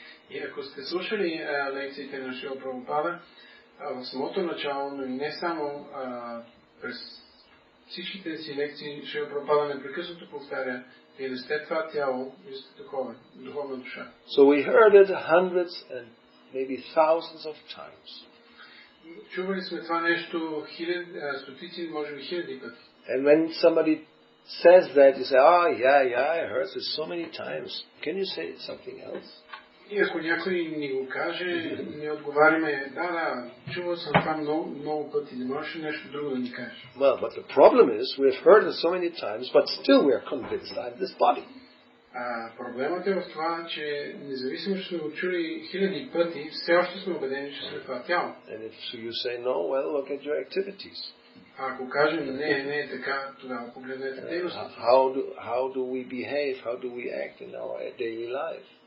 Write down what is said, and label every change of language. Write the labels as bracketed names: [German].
[Bulgarian] И ако сте слушали лекциите на Шрила Прабхупада, в самото начало, но и не само през всичките си лекции, Шрила Прабхупада непрекъснато повтаря, вие не сте това тяло, вие сте духовна душа. [English] So we heard it hundreds and maybe thousands of times. [Bulgarian] Чували сме това нещо стотици, може би хиляди пъти. [English] And when somebody says that, you say, yeah, I heard this so many times. Can you say something else? [Bulgarian] И ако някой ни го каже, ние отговаряме, да, чувал съм това много пъти, не можеш нещо друго да ни кажеш. [English] Well, but the problem is, we have heard it so many times, but still we are convinced I'm this body. [Bulgarian] Проблемът е в това, че независимо, че сме го чули хиляди пъти, все още сме убедени, че сме това тяло. [English] And if you say no, well, look at your activities. [Bulgarian] Ако кажем не е така, тогава погледнете дейностите. [English] How do we behave? How do we act in our daily life?